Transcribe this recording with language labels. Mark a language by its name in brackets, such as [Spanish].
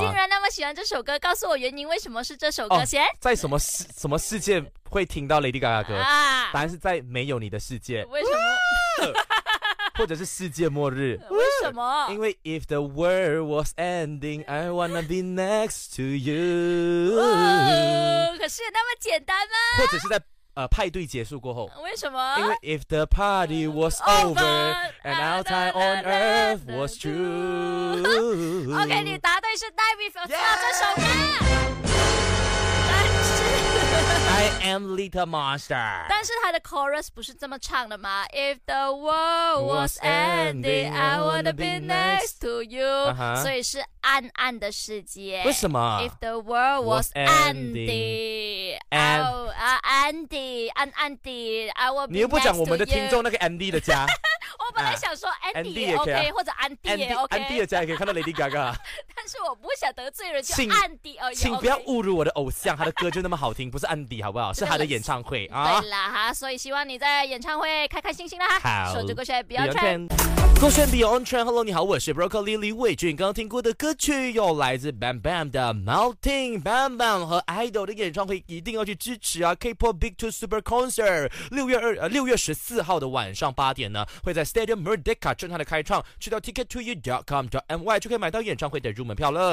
[Chinese] 竟然那么喜欢这首歌，告诉我原因，为什么是这首歌先、哦、在什么世界会听到 Lady Gaga 歌、啊、答案是在没有你的世界。为什么、啊、或者是世界末日。为什么？因为 [English] If the world was ending I wanna be next to you、 [Chinese] 哦、可是那么简单吗？或者是在派对结束过后。为什么？因为 [English] If the party was over and our time on earth was true。 [Chinese] OK， 你答对是 Die with a Smile 这首歌。 [English] I am little monster。 [Chinese] 但是他的 chorus 不是这么唱的吗？ [English] If the world was ending I wanna be next to you、uh-huh。 [Chinese] 所以是暗暗的世界。为什么？ [English] If the world was ending Andy and Andy I will be next to you。 [Chinese] 你又不讲我们的听众那个 Andy 的家。我本来想说 Andy 也 OK、啊、或者 Andy 也 OK。 Andy 的家也可以看到 Lady Gaga。但是我不想得罪人，就 Andy 而已。请不要侮辱我的偶像。他的歌就那么好听，不是 Andy 好不好？是他的演唱会对啦、啊、所以希望你在演唱会开开心心啦。好，说这个学 Beyond [English] Trend。 [Chinese] 酷炫 Beyond Trend， Hello， 你好，我是 Broker Lily 魏俊。刚刚听过的歌曲又来自 Bam Bam 的 Melting， Bam Bam 和 Idol 的演唱会一定要去支持啊 ！K-pop Big Two Super Concert 6月14号的晚上8点呢，会在 Stadium Merdeka 震撼的开唱，去到 tickettoyou.com.my 就可以买到演唱会的入门票了。